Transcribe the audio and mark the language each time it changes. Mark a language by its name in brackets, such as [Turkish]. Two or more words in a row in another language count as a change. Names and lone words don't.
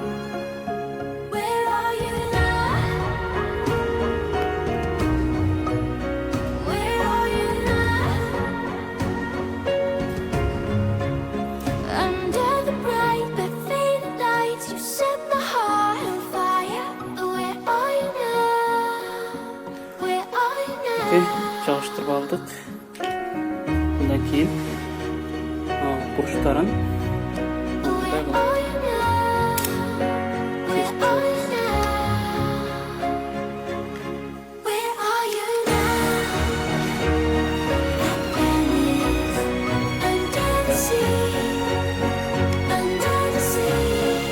[English] Where are you now? Where are you now? Under the bright but faded lights, you set my heart on fire. Where are you now? Where are you [Kyrgyz] Окей, [English] now? [Kyrgyz] жабыштырып алдык. Мындан кийин бурчтарын [English] Where are you now? Where are you now? Where are you now? At Venice, under the sea, under the sea.